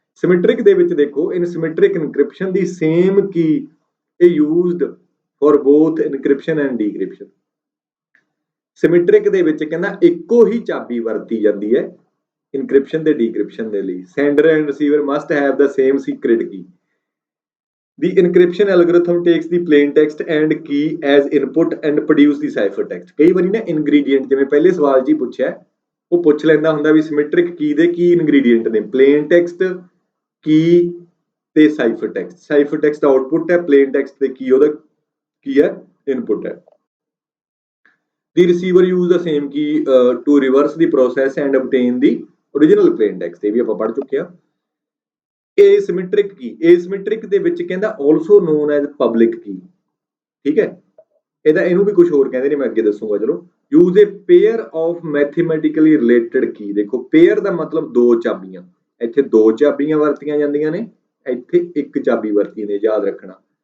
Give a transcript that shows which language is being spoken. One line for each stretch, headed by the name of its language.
Punjabi: Symmetric ਦੇ ਵਿੱਚ ਦੇਖੋ,
English: In symmetric encryption ਦੀ same key ਇਹ used for both encryption and decryption.
Punjabi: Symmetric ਦੇ ਵਿੱਚ ਕਹਿੰਦਾ ਇੱਕੋ ਹੀ ਚਾਬੀ ਵਰਤੀ ਜਾਂਦੀ ਹੈ ਇਨਕ੍ਰਿਪਸ਼ਨ ਤੇ ਡੀਕ੍ਰਿਪਸ਼ਨ ਦੇ ਲਈ।
English: Sender and receiver must have the same secret key. The encryption algorithm takes the plain text and key as input and produce the cipher text।
Punjabi: ਕਈ ਵਾਰੀ ਨਾ ਇਨਗਰੀਡੀਐਂਟ, ਜਿਵੇਂ ਪਹਿਲੇ ਸਵਾਲ 'ਚ ਹੀ ਪੁੱਛਿਆ, ਉਹ ਪੁੱਛ ਲੈਂਦਾ ਹੁੰਦਾ ਵੀ ਸਿਮੈਟ੍ਰਿਕ ਕੀ ਦੇ ਕੀ ਇਨਗਰੀਡੀਐਂਟ ਨੇ, ਪਲੇਨ ਟੈਕਸਟ, ਕੀ ਤੇ cipher text. Cipher text output ਹੈ, ਪਲੇਨ ਟੈਕਸਟ ਤੇ ਕੀ ਉਹਦਾ ਕੀ ਹੈ, ਇਨਪੁੱਟ ਹੈ।
English: The receiver use the same key to reverse the process and obtain the original plain text।
Punjabi: ਇਹ ਵੀ ਆਪਾਂ ਪੜ੍ਹ ਚੁੱਕੇ ਹਾਂ। ਏਸਿਮੈਟ੍ਰਿਕ ਕੀ, ਏਸਿਮੈਟ੍ਰਿਕ ਦੇ ਵਿੱਚ ਕਹਿੰਦਾ
English: also known as public key,
Punjabi: ਠੀਕ ਹੈ। ਇਹਨੂੰ ਵੀ ਕੁਝ ਹੋਰ ਕਹਿੰਦੇ ਨੇ, ਮੈਂ ਅੱਗੇ ਦੱਸੂਗਾ। ਚਲੋ,
English: Use a pair of mathematically related key.
Punjabi: ਦੇਖੋ ਪੇਅਰ ਦਾ ਮਤਲਬ 2 ਚਾਬੀਆਂ, ਇੱਥੇ 2 ਚਾਬੀਆਂ ਵਰਤੀਆਂ ਜਾਂਦੀਆਂ ਨੇ, ਇੱਥੇ 1 ਚਾਬੀ ਵਰਤੀ ਨੇ, ਯਾਦ ਰੱਖਣਾ।